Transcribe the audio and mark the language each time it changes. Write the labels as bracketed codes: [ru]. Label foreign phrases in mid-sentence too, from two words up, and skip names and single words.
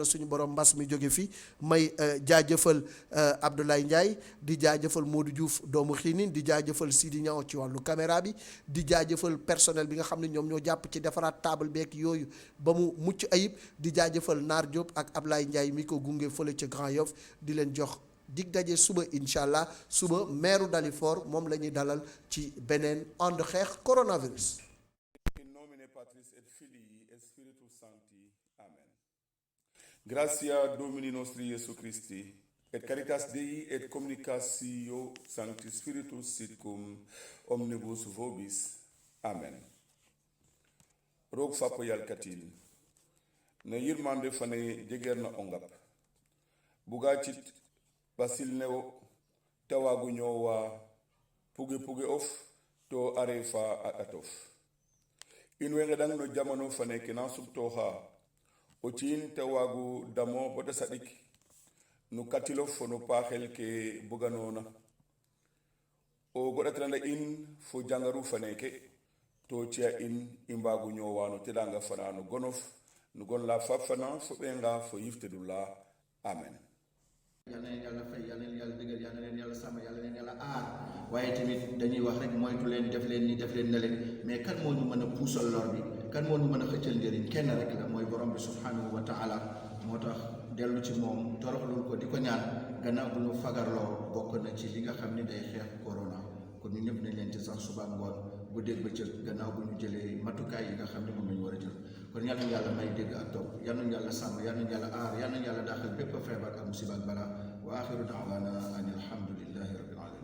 [wo] suñu borom mbas mi jóge fi may jaajëfal Abdoulaye Ndiaye di jaajëfal Modou Diouf doomu xiinin di jaajëfal Sidi Niang ci wàllu caméra bi di jaajëfal personnel bi nga xam ne ñoom ñoo jàpp ci defaraat table beeg yooyu ba mu mucc ayib di jaajëfal Naar Diop ak Ablaye Ndiaye mi ko gunge fële ca Grand Yoff di leen jox dig daje suba [ar] إن شاء الله [wo] suba maire Dalifort moom la ñuy dalal ci beneen ànd xeex coronavirus. [la] In nomine Patris et Filii et Spiritus Sancti. Amen. Gratia Domini nostri Iesu Christi, et caritas Dei et communicatio Sancti Spiritus sit cum omnibus vobis. Amen. [srr] Roog fappo yalkatin, na yirmande fane jegerna ongap, buga cit basil neo tawagu ñowa puge of to arefa a atof. In we ngeɗang no jamano fane kena subtoxa o ciin te waagu damo bota saɗik no katilof fo no paaxel ke buganona o goɗatiranda in fo jangaru faneke to ciya in i mbaagu ñoowano teɗanga fana no gonof no gon la fab fana fo ɓenga fo yiftedu la amen. [wo] yal na leen yàlla fay yal na leen yàlla dëggal yal na leen yàlla sàmm yal na leen yàlla aar waaye tamit dañuy wax rek moytu leen def leen ni def leen na leen mais kan moo ñu mën a puusal lor bi kan moo ñu mën a xëccal njëriñ kenn rek la mooy borom bi [ar] سبحانه وتعالى [wo] moo tax dellu ci moom toroxlul ko di ko ñaan gannaaw bu ñu fagarloo bokk na ci li nga xam ni day xeex corona kon ñu ñëpp nañ leen ci sax suba ngoon bu dégg ba cël gannaaw bu ñu jëlee matukaay yi nga xam ne moom lañu war a jël kon yal nañu yàlla may dégg ak topp yal nañu yàlla sàmm yal nañu yàlla aar yal nañu yàlla dàqal bépp feebar ak musiba ak bala [ar] وآخر دعوانا أن الحمد لله رب